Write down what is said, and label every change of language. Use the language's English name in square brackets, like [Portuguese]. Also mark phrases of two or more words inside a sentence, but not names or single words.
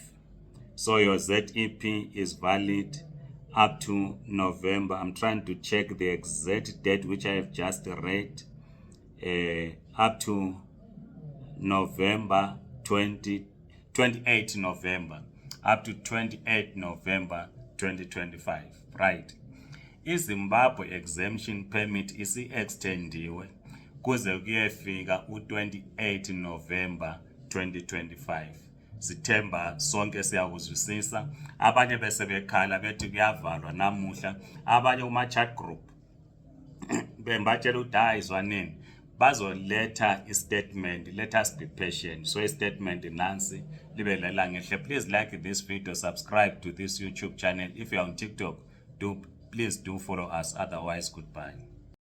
[English] So your ZEP is valid up to November. I'm trying to check the exact date which I have just read. Up to November 2025. 28 November up to 28 November 2025, right? [North Ndebele] iZimbabwe exemption permit isi-extendiwe kuze kuyefika u-28 November 2025. Sithemba sonke siyakuzwisisa. Abanye bese bekhala bethi kuyavalwa namuhla, abanye kuma- [English] chat group [North Ndebele] bembatshela ukuthi hayi zwaneni bazoletha istatement. [English] Let us be patient. [North Ndebele] So istatement nansi libe lela ngehle. [English] Please like this video, subscribe to this YouTube channel. If you're on TikTok, please do follow us. Otherwise, goodbye.